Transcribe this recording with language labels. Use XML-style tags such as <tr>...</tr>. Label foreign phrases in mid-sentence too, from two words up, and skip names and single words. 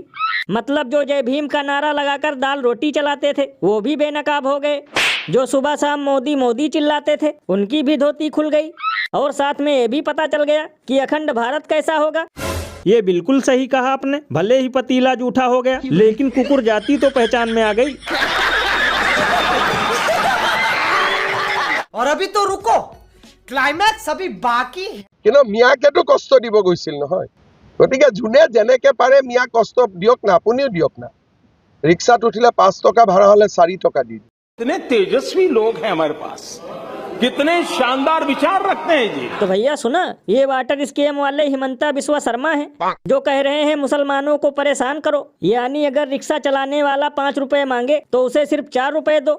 <hi>मतलब जो जय भीम का नारा लगाकर दाल रोटी चलाते थे वो भी बेनकाब हो गए, जो सुबह शाम मोदी मोदी चिल्लाते थे उनकी भी धोती खुल गई, और साथ में ये भी पता चल गया कि अखंड भारत कैसा होगा। ये बिल्कुल सही कहा आपने। भले ही पतीला जूठा हो गया, लेकिन कुकुर जाति तो पहचान में आ गई। और अभी तो रुको, क्लाइमैक्स अभी बाकी है।</hi> <as>কিন্তু মিয়াকেতো কষ্ট দিব গৈছিল নহয়, গতিকে যোনে যেনেকে পাৰে মিয়া কষ্ট দিয়ক না, আপুনিও দিয়ক না। ৰিক্সাত উঠিলে 5 টকা ভাড়া হলে 4 টকা দি।</as> <hi>कितने तेजस्वी लोग हैं हमारे पास, कितने शानदार विचार रखते हैं जी। तो भैया सुना, ये</hi> <en>water scheme</en> <hi>वाले हिमंता बिस्वा शर्मा हैं जो कह रहे हैं मुसलमानों को परेशान करो, यानी अगर रिक्शा चलाने वाला 5 रुपए मांगे तो उसे सिर्फ 4 रुपए दो।</hi>